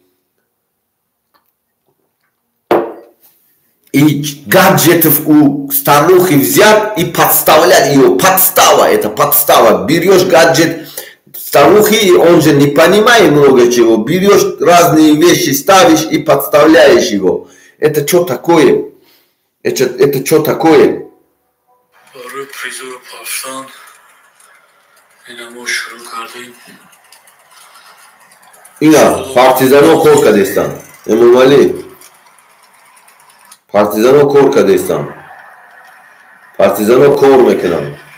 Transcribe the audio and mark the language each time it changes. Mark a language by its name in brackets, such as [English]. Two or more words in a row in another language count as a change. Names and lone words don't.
[Russian] И гаджетов у старухи взять и подставлять ее. Подстава, это подстава. Берешь гаджет старухи, и он же не понимает много чего. Берешь разные вещи, ставишь и подставляешь его. Это что такое? Это что такое? [Tajik] Ина, партизано корка дестан. Эмумали. Партизано корка дестан. Партизано кор мекунам.